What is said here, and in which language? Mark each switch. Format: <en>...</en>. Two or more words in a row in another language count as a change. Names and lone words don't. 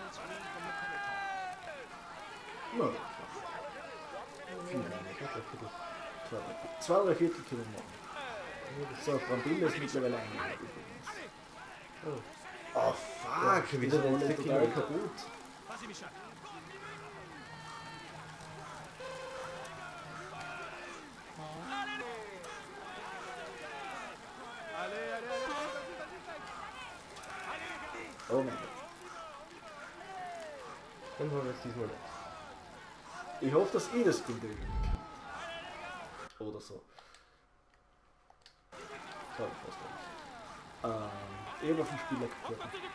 <de>Ja. 2 oder 4 Kilo machen. So, Brambilla ist mittlerweile eingegangen übrigens.</de> <en>Oh fuck,</en> <de>schon wieder wieder Rolle den total Kilometer. kaputt.</de> <fr>Vas-y Michel. Allez, allez, allez!</fr> <de>Oh mein Gott. Dann haben wir es diesmal nicht. Ich hoffe, dass ihr das Ding drücken könnt. Oder so. Glaube ich fast nicht. Ich habe auf den Spieler geguckt.</de>